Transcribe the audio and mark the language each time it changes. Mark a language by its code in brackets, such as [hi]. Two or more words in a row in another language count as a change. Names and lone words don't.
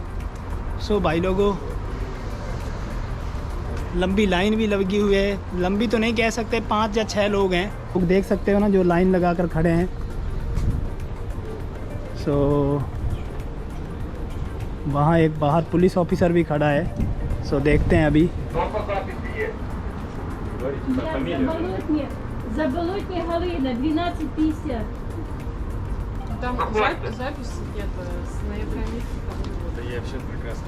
[hi] सो भाई लोगों, लंबी लाइन भी लगी हुई है। लंबी तो नहीं कह सकते, 5 या 6 लोग हैं। लोग देख सकते हो ना जो लाइन लगा कर खड़े हैं। सो वहाँ एक बाहर [en] police officer [hi] भी खड़ा है। सो देखते हैं अभी। [ru] Заболотня Галина, 12:50. Там запись где-то с ноября месяца. Да я все прекрасно.